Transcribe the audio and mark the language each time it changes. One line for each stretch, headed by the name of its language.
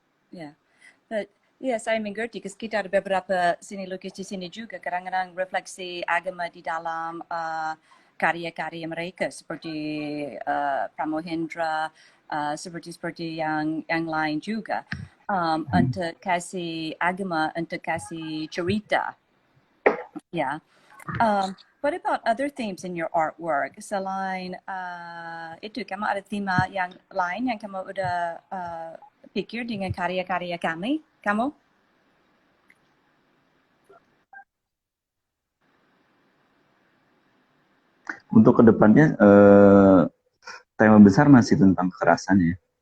Indonesian: Ya, saya mengerti. Kita ada beberapa seni lukis di sini juga kadang-kadang refleksi agama di dalam karya-karya mereka seperti Pramohendra, seperti yang lain juga. Untuk kasih agama, untuk kasih cerita. Yeah.
English: What about other themes in your artwork?
Indonesian: Selain itu, kamu ada tema yang lain yang kamu udah pikir dengan karya-karya kamu? Untuk kedepannya tema besar masih tentang kekerasan ya.